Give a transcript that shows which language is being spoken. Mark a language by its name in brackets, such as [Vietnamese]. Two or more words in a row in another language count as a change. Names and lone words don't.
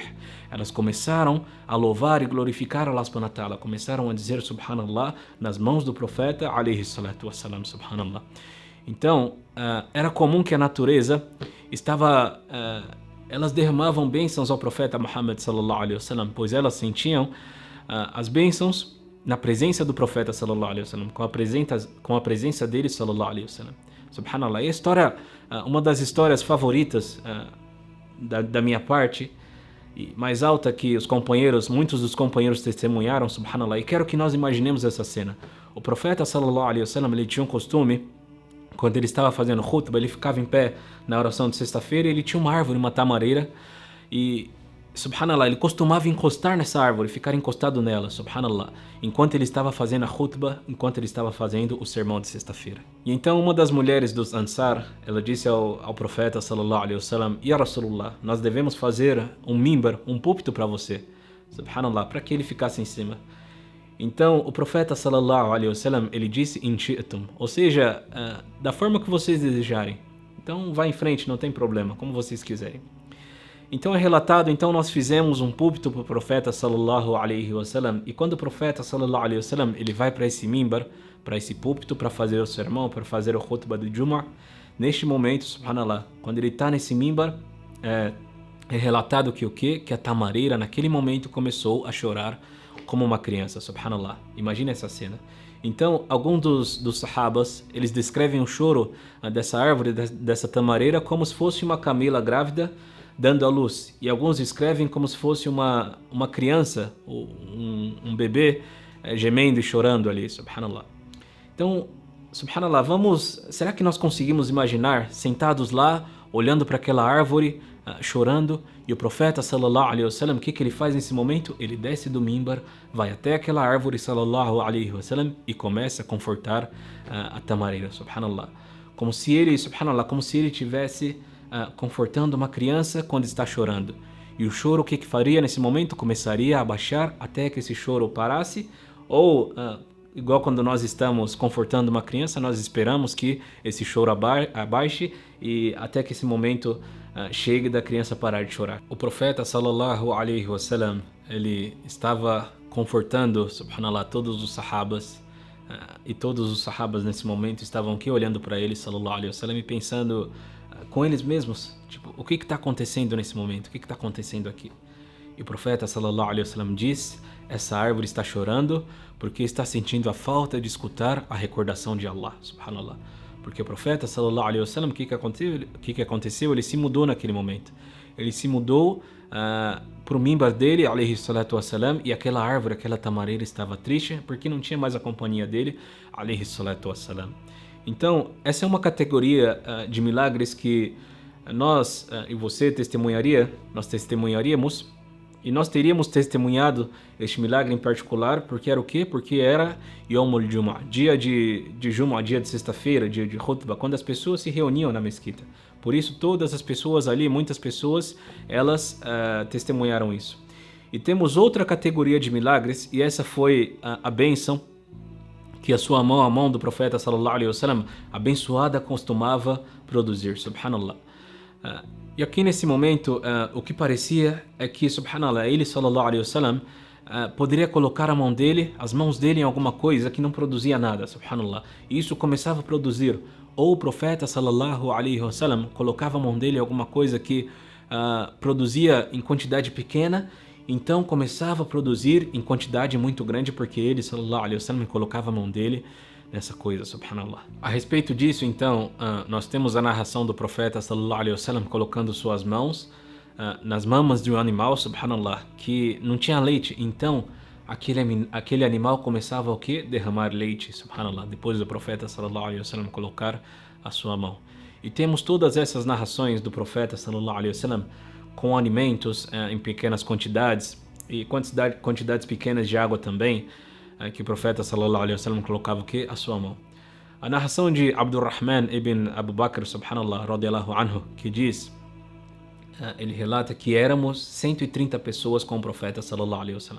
[Portuguese] Elas começaram a louvar e glorificar Allah [Arabic] subhanahu wa ta'ala. [Portuguese] Começaram a dizer subhanallah nas mãos do profeta [Arabic] alayhi salatu wassalam, [Portuguese] subhanallah. Então, era comum que a natureza elas derramavam bênçãos ao profeta Muhammad [Arabic] sallallahu alaihi wasallam, [Portuguese] pois elas sentiam as bênçãos na presença do profeta [Arabic] sallallahu alaihi wasallam, [Portuguese] com a presença dele [Arabic] sallallahu alaihi wasallam. [Portuguese] Subhanallah. E a história, uma das histórias favoritas da minha parte, e mais alta que muitos dos companheiros testemunharam, subhanallah, e quero que nós imaginemos essa cena. O profeta [Arabic] sallallahu alaihi wasallam, [Portuguese] ele tinha um costume, quando ele estava fazendo khutbah, ele ficava em pé na oração de sexta-feira e ele tinha uma árvore, uma tamareira, e subhanallah, ele costumava encostar nessa árvore, ficar encostado nela, subhanallah, enquanto ele estava fazendo a khutbah, enquanto ele estava fazendo o sermão de sexta-feira. E então uma das mulheres dos Ansar, ela disse ao profeta [Arabic] sallallahu alaihi wasallam: Ya Rasulullah, [Portuguese] nós devemos fazer um mimbar, um púlpito para você, subhanallah, para que ele ficasse em cima. Então, o profeta [Arabic] sallallahu alaihi wasallam, [Portuguese] ele disse [Arabic] in shi'tum, [Portuguese] ou seja, da forma que vocês desejarem. Então, vá em frente, não tem problema, como vocês quiserem. Então é relatado, então nós fizemos um púlpito para o profeta [Arabic] sallallahu alaihi wasallam, [Portuguese] e quando o profeta [Arabic] sallallahu alaihi wasallam, [Portuguese] ele vai para esse mimbar, para esse púlpito, para fazer o sermão, para fazer o khutbah do Jumu'ah, neste momento, subhanallah, quando ele está nesse mimbar, é relatado que o quê? Que a tamareira naquele momento começou a chorar como uma criança, subhanallah. Imagina essa cena. Então, alguns dos sahabas, eles descrevem o choro dessa árvore, dessa tamareira, como se fosse uma camela grávida dando à luz. E alguns escrevem como se fosse uma criança, um bebê gemendo e chorando ali, subhanallah. Então, subhanallah, será que nós conseguimos imaginar sentados lá, olhando para aquela árvore, chorando, e o profeta [Arabic] sallallahu alaihi wasallam, [Portuguese] o que ele faz nesse momento? Ele desce do mimbar, vai até aquela árvore [Arabic] sallallahu alaihi wasallam [Portuguese] e começa a confortar a tamareira, subhanallah. Como se ele tivesse confortando uma criança quando está chorando. E o choro, o que faria nesse momento? Começaria a baixar até que esse choro parasse, ou igual quando nós estamos confortando uma criança, nós esperamos que esse choro abaixe e até que esse momento chegue da criança parar de chorar. O profeta [Arabic] sallallahu alaihi wasallam, [Portuguese] ele estava confortando, subhanallah, todos os sahabas, e todos os sahabas nesse momento estavam aqui olhando para ele, [Arabic] sallallahu alaihi wasallam, [Portuguese] e pensando com eles mesmos, tipo, o que está acontecendo nesse momento? O que está acontecendo aqui? E o profeta [Arabic] sallallahu alaihi wasallam [Portuguese] diz: essa árvore está chorando porque está sentindo a falta de escutar a recordação de Allah, subhanallah. Porque o profeta [Arabic] sallallahu alaihi wasallam, [Portuguese] o que aconteceu? Ele se mudou naquele momento. Ele se mudou para o mimbar dele, [Arabic] alaihi salatu wassalam, [Portuguese] e aquela árvore, aquela tamareira estava triste porque não tinha mais a companhia dele, [Arabic] alaihi salatu wassalam. [Portuguese] Então, essa é uma categoria de milagres que nós e você nós testemunharíamos, e nós teríamos testemunhado este milagre em particular, porque era o quê? Porque era [Arabic] Yawmul Jumu'ah, [Portuguese] dia de Jumu'ah, dia de sexta-feira, dia de khutbah, quando as pessoas se reuniam na mesquita. Por isso, todas as pessoas ali, muitas pessoas, elas testemunharam isso. E temos outra categoria de milagres, e essa foi a bênção que a mão do profeta [Arabic] sallallahu alaihi wasallam, [Portuguese] abençoada, costumava produzir, subhanallah. E aqui nesse momento, o que parecia é que, subhanallah, ele [Arabic] sallallahu alaihi wasallam [Portuguese] poderia colocar as mãos dele em alguma coisa que não produzia nada, subhanallah. E isso começava a produzir. Ou o profeta [Arabic] sallallahu alaihi wasallam [Portuguese] colocava a mão dele em alguma coisa que produzia em quantidade pequena, então começava a produzir em quantidade muito grande, porque ele, [Arabic] sallallahu alaihi wasallam, [Portuguese] colocava a mão dele nessa coisa, subhanallah. A respeito disso, então, nós temos a narração do profeta, [Arabic] sallallahu alaihi wasallam, [Portuguese] colocando suas mãos nas mamas de um animal, subhanallah, que não tinha leite. Então, aquele animal começava o quê? Derramar leite, subhanallah, depois do profeta, [Arabic] sallallahu alaihi wasallam, [Portuguese] colocar a sua mão. E temos todas essas narrações do profeta, [Arabic] sallallahu alaihi wasallam, [Portuguese] com alimentos em pequenas quantidades e quantidades pequenas de água também, que o profeta [Arabic] sallallahu alaihi wasallam [Portuguese] colocava o quê? A sua mão. A narração de Abdurrahman ibn Abu Bakr, subhanallah, [Arabic] radiyallahu anhu, [Portuguese] que diz, ele relata que éramos 130 pessoas com o profeta [Arabic] sallallahu alaihi wasallam.